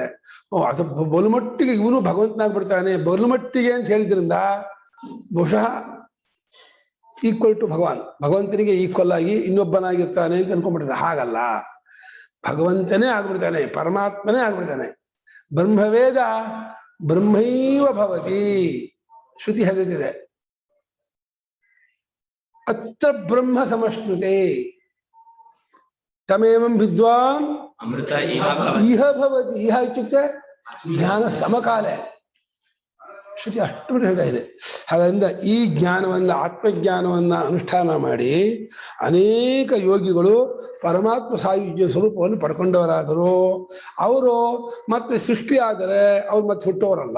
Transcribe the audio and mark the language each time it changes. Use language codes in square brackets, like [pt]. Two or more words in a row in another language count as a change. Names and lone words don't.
[kn] ಅದು ಬಲುಮಟ್ಟಿಗೆ ಇವನು ಭಗವಂತನಾಗ್ಬಿಡ್ತಾನೆ, ಬಲುಮಟ್ಟಿಗೆ ಅಂತ ಹೇಳಿದ್ರಿಂದ ಬಹುಶಃ [en] equal to [kn] ಭಗವಾನ್, ಭಗವಂತನಿಗೆ ಈಕ್ವಲ್ ಆಗಿ ಇನ್ನೊಬ್ಬನಾಗಿರ್ತಾನೆ ಅಂತ ಅನ್ಕೊಂಡ್ಬಿಡ್ತಾರೆ. ಹಾಗಲ್ಲ, ಭಗವಂತನೇ ಆಗ್ಬಿಡ್ತಾನೆ, ಪರಮಾತ್ಮನೇ ಆಗ್ಬಿಡ್ತಾನೆ. [sa] ಬ್ರಹ್ಮವೇದ ಬ್ರಹ್ಮೈವ ಭವತಿ, [kn] ಶ್ರುತಿ ಹೇಳಿದೆ. [sa] ಅತ್ರ ಬ್ರಹ್ಮ ಸಮಶ್ನುತೆ ತಮೇವಂ ವಿದ್ವಾನ್ ಅಮೃತ ಇಹ ಭವತಿ. ಇಹ ಇತ್ಯುಕ್ತೆ ಜ್ಞಾನ ಸಮಕಾಲೆ. [kn] ಶ್ರುತಿ ಅಷ್ಟು ಹೇಳ್ತಾ ಇದೆ. ಹಾಗಾಗಿ ಈ ಜ್ಞಾನವನ್ನ, ಆತ್ಮಜ್ಞಾನವನ್ನ ಅನುಷ್ಠಾನ ಮಾಡಿ ಅನೇಕ ಯೋಗಿಗಳು ಪರಮಾತ್ಮ ಸಾಯುಜ್ಯ ಸ್ವರೂಪವನ್ನು ಪಡ್ಕೊಂಡವರಾದರು. ಅವರು ಮತ್ತೆ ಸೃಷ್ಟಿ ಆದರೆ ಅವ್ರು ಮತ್ತೆ ಹುಟ್ಟೋರಲ್ಲ.